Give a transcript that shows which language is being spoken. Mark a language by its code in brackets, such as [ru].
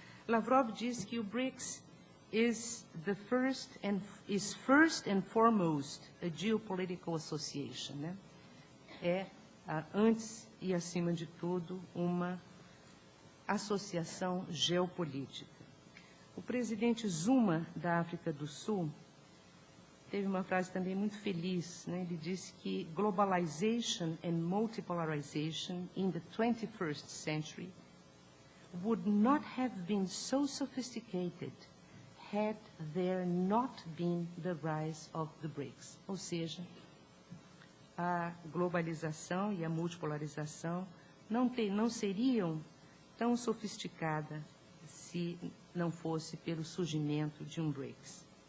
[pt] Lavrov diz que o BRICS [en] is first and foremost a geopolitical association, [pt] né? É, antes e acima de tudo, uma associação geopolítica. O presidente Zuma, da África do Sul, teve uma frase também muito feliz, né? Ele disse que [en] globalization and multipolarization in the 21st century would not have been so sophisticated had there not been the rise of the BRICS. [pt] Ou seja, a globalização e a multipolarização não seriam tão sofisticadas se não fosse pelo surgimento de um BRICS.